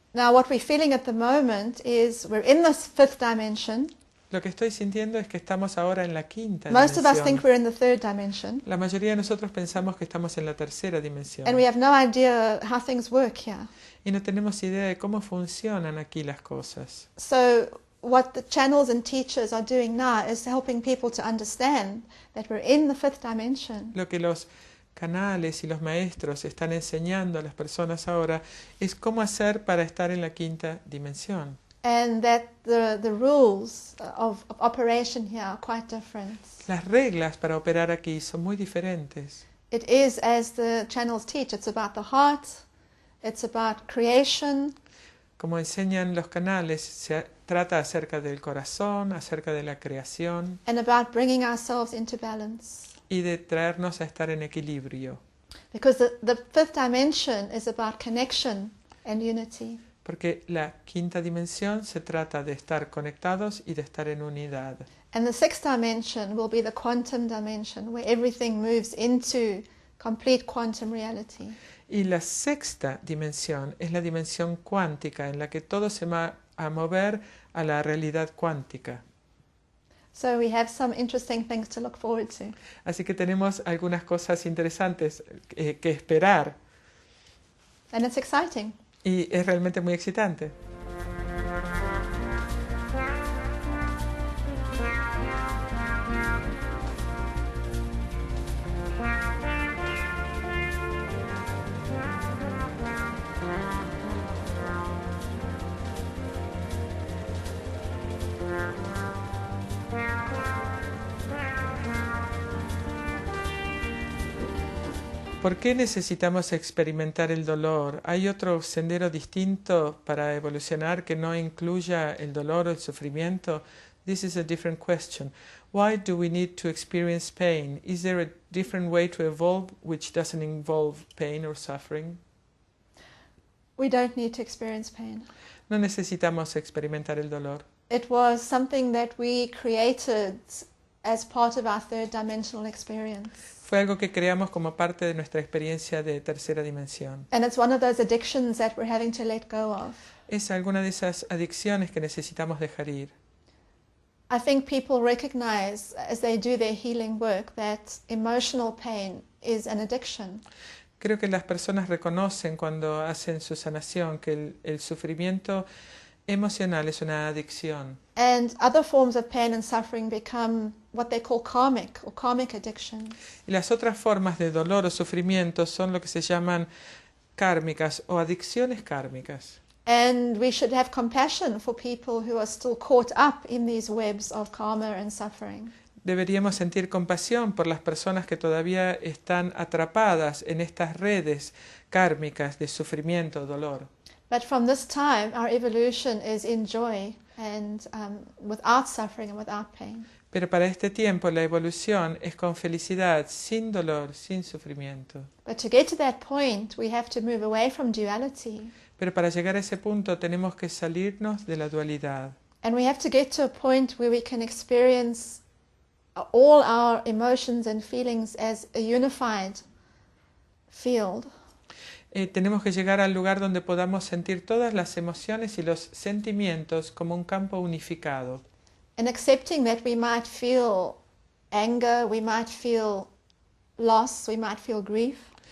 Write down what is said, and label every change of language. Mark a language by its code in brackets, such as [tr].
[en] Now, what we're feeling at the moment is we're in this fifth dimension. [es] Lo que estoy sintiendo es que estamos ahora en la quinta [en] Most of us think [es] dimensión. [en] we're in the third dimension. [es] La mayoría de nosotros pensamos que estamos en la tercera dimensión. [en] And we have no idea how things work here. [es] Y no tenemos idea de cómo funcionan aquí las cosas. [en] So what the channels and teachers are doing now is helping people to understand that we're in the fifth dimension. [es] Lo que los canales y los maestros están enseñando a las personas ahora es cómo hacer para estar en la quinta dimensión. [en] And that the rules of operation here are quite different. [es] Las reglas para operar aquí son muy diferentes. [en] It is, as the channels teach, it's about the heart, it's about creation, [es] Como enseñan los canales, se trata acerca del corazón, acerca de la creación [en] and about bringing ourselves into balance. [es] y de traernos a estar en equilibrio. [en] Because the fifth dimension is about connection and unity. [es] Porque la quinta dimensión se trata de estar conectados y de estar en unidad. [en] And the sixth dimension will be the quantum dimension, where everything moves into complete quantum reality. [es] Y la sexta dimensión es la dimensión cuántica, en la que todo se va a mover a la realidad cuántica. [en] So we have some interesting things to look forward to. [es] Así que tenemos algunas cosas interesantes que esperar. [en] And it's exciting. [es] Y es realmente muy excitante. ¿Por qué necesitamos experimentar el dolor? ¿Hay otro sendero distinto para evolucionar que no incluya el dolor o el sufrimiento? [en] This is a different question. Why do we need to experience pain? Is there a different way to evolve which doesn't involve pain or suffering? We don't need to experience pain. [es] No necesitamos experimentar el dolor. [en] It was something that we created as part of our third dimensional experience. [es] Fue algo que creamos como parte de nuestra experiencia de tercera dimensión. [en] And it's one of those addictions that we're having to let go of. [es] Es alguna de esas adicciones que necesitamos dejar ir. [en] I think people recognize as they do their healing work that emotional pain is an addiction. [es] Creo que las personas reconocen cuando hacen su sanación que el sufrimiento emocional es una adicción. [en] And other forms of pain and suffering become what they call karmic or karmic addictions. [es] Y las otras formas de dolor o sufrimiento son lo que se llaman kármicas o adicciones kármicas. [en] And we should have compassion for people who are still caught up in these webs of karma and suffering. [es] Deberíamos sentir compasión por las personas que todavía están atrapadas en estas redes kármicas de sufrimiento o dolor. [en] But from this time, our evolution is in joy and without suffering and without pain. [es] Pero para este tiempo la evolución es con felicidad, sin dolor, sin sufrimiento. [en] But to get to that point, we have to move away from duality. [es] Pero para llegar a ese punto tenemos que salirnos de la dualidad. [en] And we have to get to a point where we can experience all our emotions and feelings as a unified field. [es] Tenemos que llegar al lugar donde podamos sentir todas las emociones y los sentimientos como un campo unificado. [en] And accepting that we might feel anger, we might feel loss, we might feel grief.